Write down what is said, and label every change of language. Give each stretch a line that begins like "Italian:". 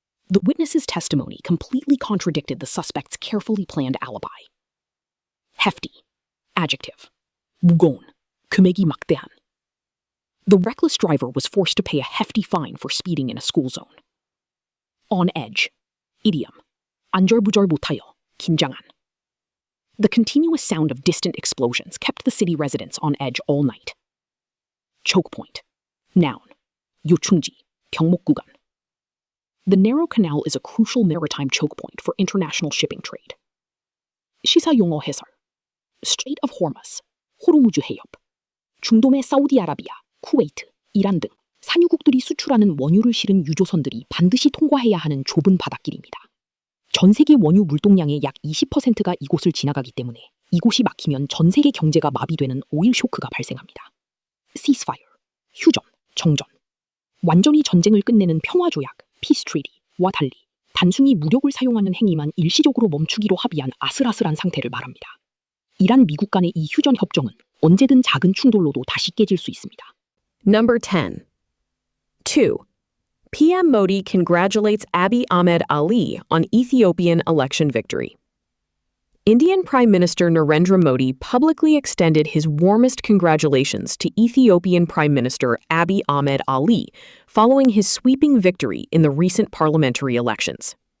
English: The witness's testimony completely contradicted the suspect's carefully planned alibi. Hefty. Adjective.
Korean: 무거운, 금액이 막대한.
English: The reckless driver was forced to pay a hefty fine for speeding in a school zone. On edge. Idiom.
Korean: 안절부절 못하여, 긴장한.
English: The continuous sound of distant explosions kept the city residents on edge all night. Choke point. Noun.
Korean: 요충지, 병목 구간.
English: The narrow canal is a crucial maritime choke point for international shipping trade.
Korean: 시사 용어 해설.
English: Strait of Hormuz,
Korean: 호르무즈 해협. 중동의 사우디아라비아, 쿠웨이트, 이란 등 산유국들이 수출하는 원유를 실은 유조선들이 반드시 통과해야 하는 좁은 바닷길입니다. 전 세계 원유 물동량의 약 20%가 이곳을 지나가기 때문에 이곳이 막히면 전 세계 경제가 마비되는 오일 쇼크가 발생합니다. Ceasefire, 휴전, 정전. 완전히 전쟁을 끝내는 평화조약, Peace Treaty와 달리 단순히 무력을 사용하는 행위만 일시적으로 멈추기로 합의한 아슬아슬한 상태를 말합니다. 이란 미국 간의 이 휴전 협정은 언제든 작은 충돌로도 다시 깨질 수 있습니다.
English: Number 10. 2. PM Modi congratulates Abiy Ahmed Ali on Ethiopian election victory. Indian Prime Minister Narendra Modi publicly extended his warmest congratulations to Ethiopian Prime Minister Abiy Ahmed Ali following his sweeping victory in the recent parliamentary elections.